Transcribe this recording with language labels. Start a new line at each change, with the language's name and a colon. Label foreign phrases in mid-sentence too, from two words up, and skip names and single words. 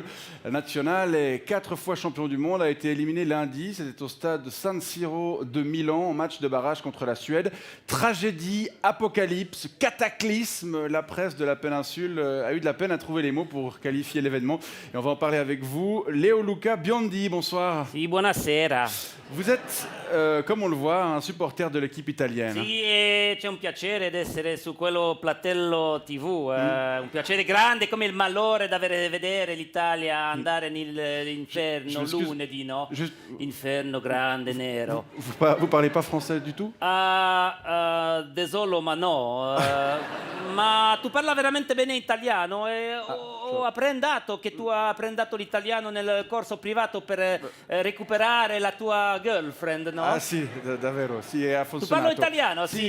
French: La nationale est 4 fois champion du monde, a été éliminée lundi. C'était au stade San Siro de Milan en match de barrage contre la Suède. Tragédie, apocalypse, cataclysme. La presse de la péninsule a eu de la peine à trouver les mots pour qualifier l'événement. Et on va en parler avec vous. Leo Luca Biondi, bonsoir.
Italian: Sì, buonasera.
French: Vous êtes, comme on le voit, un supporter de l'équipe italienne.
Italian: Sì, e c'è un piacere d'essere su quello platello TV, un piacere grande come il malore da vedere l'Italia andare nell'inferno lunedì, no? Inferno grande, nero.
French: Vous parlez pas français du tout?
Italian: Desolo, ma no. Ma tu parla veramente bene italiano e ho apprendato che tu hai apprendato l'italiano nel corso privato per recuperare la tua girlfriend, no? Ah sì, davvero, sì, ha funzionato. Tu parlo italiano, sì?